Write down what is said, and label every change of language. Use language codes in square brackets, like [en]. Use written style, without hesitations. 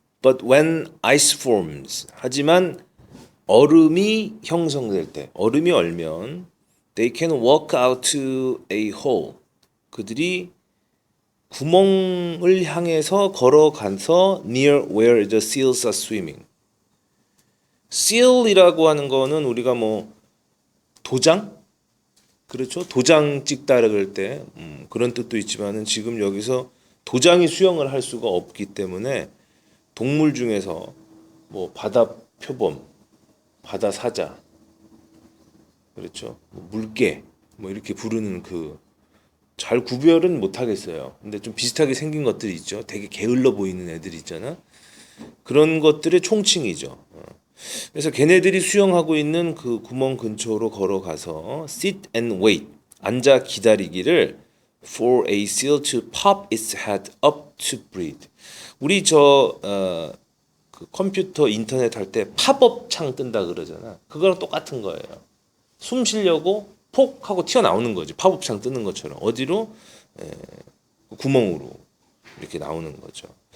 [en] But when ice forms, [ko] 하지만 얼음이 형성될 때, 얼음이 얼면 [en] they can walk out to a hole. [ko] 그들이 구멍을 향해서 걸어가서 [en] near where the seals are swimming. [ko] seal이라고 하는 거는 우리가 뭐 도장? 그렇죠? 도장 찍다 그럴 때 그런 뜻도 있지만은 지금 여기서 도장이 수영을 할 수가 없기 때문에 동물 중에서 뭐 바다 표범, 바다 사자, 그렇죠? 물개, 뭐 이렇게 부르는 그 잘 구별은 못 하겠어요. 근데 좀 비슷하게 생긴 것들이 있죠. 되게 게을러 보이는 애들이 있잖아. 그런 것들의 총칭이죠. 그래서 걔네들이 수영하고 있는 그 구멍 근처로 걸어가서 [en] sit and wait, [ko] 앉아 기다리기를 [en] for a seal to pop its head up to breathe. [ko] 우리 그 컴퓨터 인터넷 할 때 팝업 창 뜬다 그러잖아. 그거랑 똑같은 거예요. 숨 쉬려고 폭 하고 튀어나오는 거지. 팝업 창 뜨는 것처럼. 어디로? 구멍으로 이렇게 나오는 거죠.